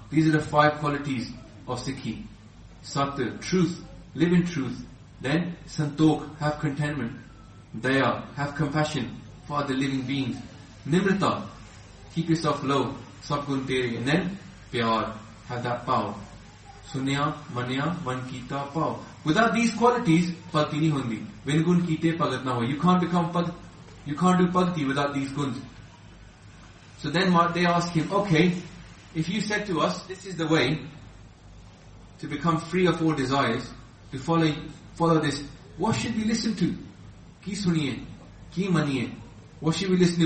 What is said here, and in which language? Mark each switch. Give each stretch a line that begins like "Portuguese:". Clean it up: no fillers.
English: These are the five qualities of Sikhi. Sat, truth, live in truth. Then, Santokh, have contentment. Daya, have compassion for other living beings. Nimrata, keep yourself low.
Punjabi: Sab gun tere.
English: And then, Pyar, have that pao.
Punjabi: Sunya, manya, mankita, pao.
English: Without these qualities,
Punjabi: ਭਗਤੀ ਨੀ ਹੁੰਦੀ. Vingun kite pagat na hoi.
English: You can't do bhakti without these guns. So then they ask him, okay, if you said to us, this is the way to become free of all desires, to follow this, what should we listen to?
Punjabi: Ki suniye? Ki maniye?
English: What should we listen to?